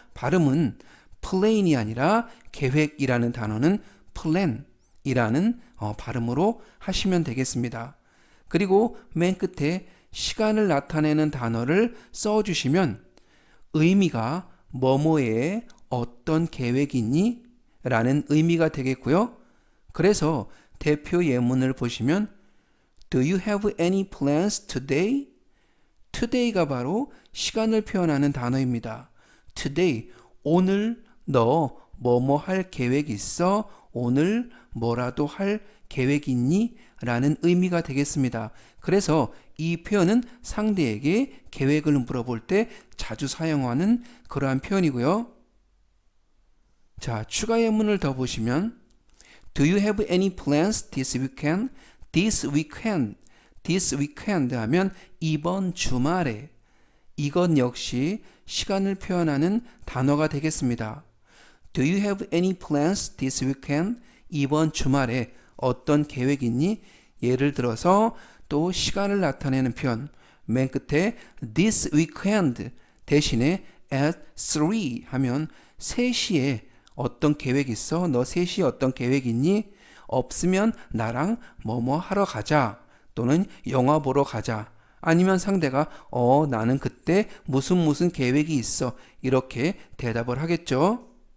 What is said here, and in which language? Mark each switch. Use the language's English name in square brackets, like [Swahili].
[Korean] 발음은 plain이 아니라 계획이라는 단어는 plan이라는 발음으로 하시면 되겠습니다. 그리고 맨 끝에 시간을 나타내는 단어를 써주시면 의미가 뭐뭐에 어떤 계획이 있니? 라는 의미가 되겠고요. 그래서 대표 예문을 보시면 [English] Do you have any plans today? [Korean] today가 바로 시간을 표현하는 단어입니다. today, 오늘 너 뭐뭐 할 계획 있어? 오늘 뭐라도 할 계획 있니? 라는 의미가 되겠습니다. 그래서 이 표현은 상대에게 계획을 물어볼 때 자주 사용하는 그러한 표현이고요. 자, 추가 예문을 더 보시면 [English] Do you have any plans this weekend? This weekend [Korean] 하면 이번 주말에 이것 역시 시간을 표현하는 단어가 되겠습니다. [English] Do you have any plans this weekend? [Korean] 이번 주말에 어떤 계획 있니? 예를 들어서 또 시간을 나타내는 표현 맨 끝에 [English] this weekend [Korean] 대신에 [English] at 3 [Korean] 하면 3시에 어떤 계획 있어? 너 3시에 어떤 계획 있니? 없으면 나랑 뭐뭐 하러 가자 또는 영화 보러 가자 아니면 상대가 나는 그때 무슨 계획이 있어 이렇게 대답을 하겠죠.